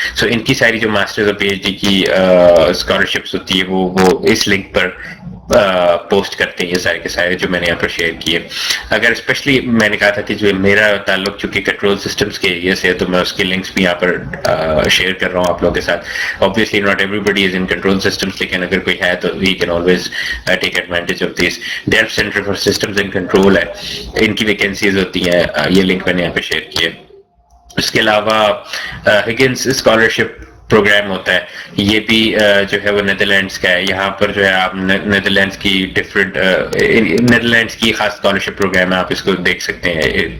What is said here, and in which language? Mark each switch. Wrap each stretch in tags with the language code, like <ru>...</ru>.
<ur>سو ان کی ساری جو ماسٹرز اور پی ایچ ڈی کی اسکالرشپس ہوتی ہے وہ اس لنک پر پوسٹ کرتے ہیں یہ سارے کے سارے جو میں نے یہاں پر شیئر کیے. اگر اسپیشلی میں نے کہا تھا کہ جو میرا تعلق چونکہ کنٹرول سسٹمس کے ایریا سے ہے تو میں اس کے لنکس بھی یہاں پر شیئر کر رہا ہوں آپ لوگوں کے ساتھ.</ur> <en>Obviously not everybody is in control systems,</en> <ur>لیکن اگر کوئی ہے تو</ur> <en>we can always take advantage of these.</en> <ur>Delft Center for Systems and Control ہے, ان کی ویکینسیز ہوتی ہیں, یہ لنک میں نے یہاں پہ شیئر کیا. اس کے علاوہ ہگنس اسکالرشپ پروگرام ہوتا ہے, یہ بھی جو ہے وہ نیدرلینڈس کا ہے. یہاں پر جو ہے آپ نیدرلینڈس کی نیدرلینڈس کی خاص اسکالرشپ پروگرام ہے, آپ اس کو دیکھ سکتے ہیں.</ur>